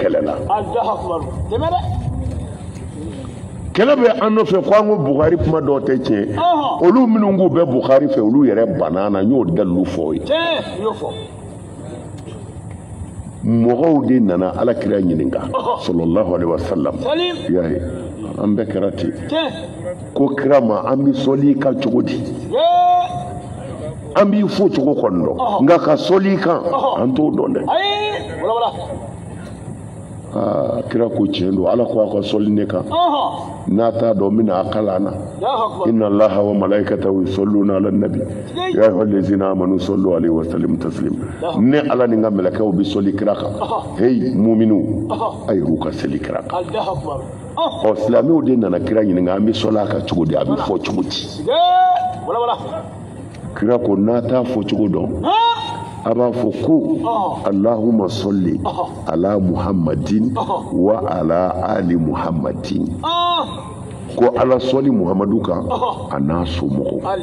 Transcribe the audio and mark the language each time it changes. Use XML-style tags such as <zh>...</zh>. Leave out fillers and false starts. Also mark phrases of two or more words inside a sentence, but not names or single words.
<bm>aya yɛrɛ kɛlɛ la</bm> <ar>الله أكبر.</ar> <bm>Dɛmɛ dɛ. kɛlɛ bɛ an nɔfɛ ko an ko Buhari kuma dɔw tɛ tiɲɛ olu minnu k'u bɛ Buhari fɛ olu yɛrɛ banana n y'o dalilu fɔ ye mɔgɔw de nana Alakira ɲininka</bm> <ar>صلى الله عليه وسلم</ar> <bm>y'a ye an bɛɛ kɛra ten ko kira ma an bɛ sɔli kan cogo di an b'i fo cogo kɔni dɔn nka ka sɔli kan an t'o dɔn dɛ kira ko tiɲɛ don Ala ko a ka sɔli ne kan n'a t'a dɔn n bɛna a kalan na</bm> <ar>إن الله وملائكته يصلون على النبي يا أيها الذين آمنوا صلوا عليه وسلموا تسليما</ar> <bm>ne Ala ni n ka mɛlɛkɛw bɛ sɔli kira kan hey muminu a y'u ka seli kira kan silamɛw de nana kira ɲininka an bɛ sɔli a kan cogo di a bɛ fɔ cogo di kira ko n'a t'a fɔ cogo dɔn a b'a fɔ ko</bm> <ar>اللهم صل على محمد وعلى آل محمد</ar> <bm>ko Ala sɔli Muhammadu kan a n'a somɔgɔw</bm>